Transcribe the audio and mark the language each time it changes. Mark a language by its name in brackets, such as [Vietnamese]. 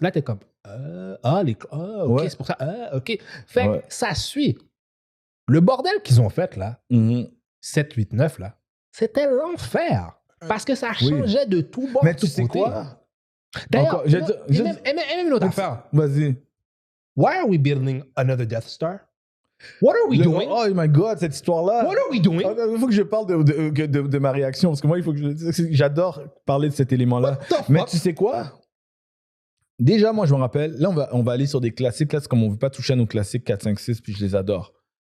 [French] Là, t'es comme ok, c'est pour ça. Ok. Fait que ça suit. Le bordel qu'ils ont fait là, 7, 8, 9 là, c'était l'enfer. Parce que ça changeait de tout bord. Mais tu sais quoi? D'ailleurs, même une autre affaire. Vas-y. [English] Why are we building another Death Star? What are we doing? Oh my God, [French] cette histoire-là. [English] What are we doing? [French] Il faut que je parle de ma réaction, parce que moi, j'adore parler de cet élément-là. Mais tu sais quoi? Déjà, moi, je me rappelle, là, on va aller sur des classiques, là, c'est comme on ne veut pas toucher à nos classiques 4, 5, 6, puis je les adore.